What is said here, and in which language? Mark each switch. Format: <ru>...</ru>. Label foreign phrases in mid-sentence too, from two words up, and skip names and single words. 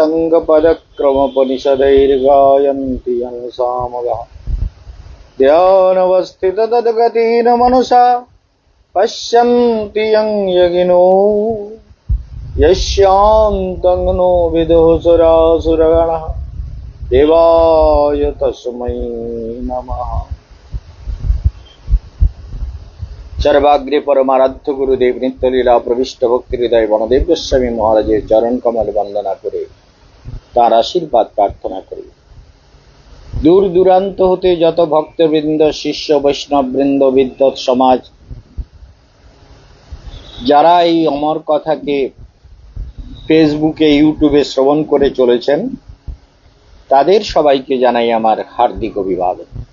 <sa>साङ्गपदक्रमोपनिषदैर्गायन्ति यं सामगाः ध्यानवस्थिततद्गतेन मनसा पश्यन्ति यं योगिनो यस्यान्तं नो विदुः सुरासुरगणः देवाय तस्मै नमः।</sa> <bn>সর্বাগ্রে পরমারাধ্য গুরুদেব নিত্যলীলা প্রবিষ্ট ভক্তি হৃদয় বনদেব গোস্বামী মহারাজের চরণ কমল বন্দনা করে তার আশীর্বাদ প্রার্থনা করি। দূর দূরান্ত হতে যত ভক্তবৃন্দ, শিষ্য বৈষ্ণব বৃন্দ, বিদ্বৎ সমাজ যারা এই অমর কথাকে ফেসবুকে ইউটিউবে শ্রবণ করে চলেছেন, তাদের সবাইকে জানাই আমার হার্দিক অভিবাদন।</bn>